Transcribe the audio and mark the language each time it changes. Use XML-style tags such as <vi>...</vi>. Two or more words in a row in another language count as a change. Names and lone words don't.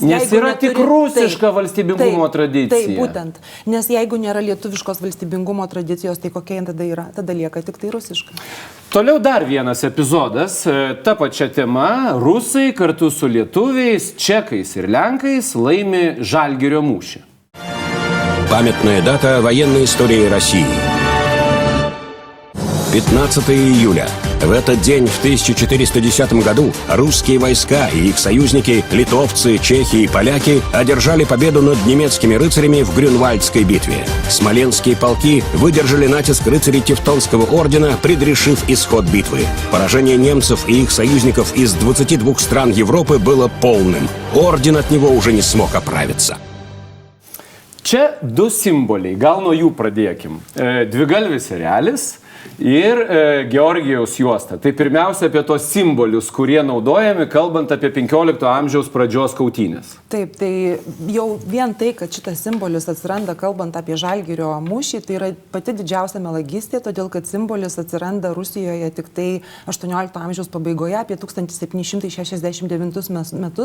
<lt>yra tik rusiška valstybingumo tradicija. Taip, būtent. Nes jeigu nėra lietuviškos valstybingumo tradicijos, tai kokia tada yra? Tada lieka tik tai rusiška. Toliau dar vienas epizodas, ta pačia tema, rusai kartu su lietuviais, čekais ir lenkais laimi Žalgirio mūšį.</lt> <ru>Памятная дата военной истории России. 15 июля. В этот день, в 1410 году, русские войска и их союзники, литовцы, чехи и поляки, одержали победу над немецкими рыцарями в Грюнвальдской битве. Смоленские полки выдержали натиск рыцарей Тевтонского ордена, предрешив исход битвы. Поражение немцев и их союзников из 22 стран Европы было полным. Орден от него уже не смог оправиться.</ru> <lt>Čia du simboliai, gal nuo jų pradėkim. Dvigalvis erelis ir Georgijaus juosta. Tai pirmiausia apie tos simbolius, kurie naudojami, kalbant apie 15 amžiaus pradžios kautynės. Taip, tai jau vien tai, kad šitas simbolis atsiranda kalbant apie Žalgirio mūšį, tai yra pati didžiausia melagystė, todėl kad simbolis atsiranda Rusijoje tik tai 18 amžiaus pabaigoje, apie 1769 metus.</lt>